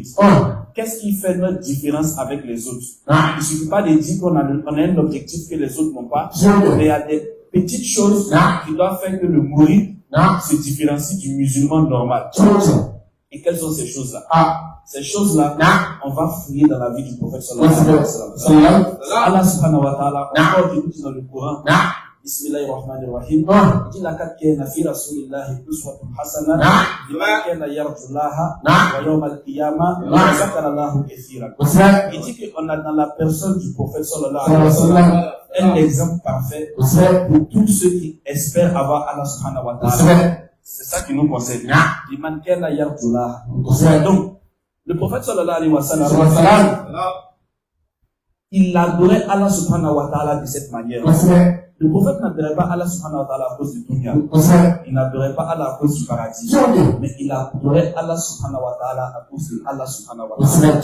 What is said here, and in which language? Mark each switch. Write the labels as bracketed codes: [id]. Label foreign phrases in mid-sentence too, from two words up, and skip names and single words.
[fr] Qu'est-ce qui fait notre différence avec les autres? Il ne suffit pas de dire qu'on a un objectif que les autres n'ont pas, mais il y a des petites choses qui doivent faire que le mourid se différencie du musulman normal. Et quelles sont ces choses-là? Ces choses-là, on va fouiller dans la vie du prophète [ar] صلى الله عليه وسلم. الله سبحانه وتعالى, [fr] encore dit dans le Coran, Bismillahirrahmanirrahim, il dit [ar] لقد كان في رسول الله أسوة حسنة لمن كان يرجو الله ويوم القيامة وذكر الله كثيرا. [fr] Il dit qu'on a dans la personne du prophète [ar] صلى الله عليه وسلم [fr] un exemple parfait pour tous ceux qui espèrent avoir Allah [ar] سبحانه وتعالى. [fr] C'est ça qui nous concerne. [ar] لمن كان يرجو الله. [fr] Donc le prophète [ar] صلى الله عليه وسلم, [fr] il adorait Allah [ar] سبحانه وتعالى [fr] de cette manière. Le prophète n'adorait pas Allah [ar] سبحانه وتعالى [fr] à cause du dunya. Il n'adorait pas Allah à cause du paradis. Mais il adorait Allah [ar] سبحانه وتعالى [fr] à cause de Allah [ar] سبحانه وتعالى.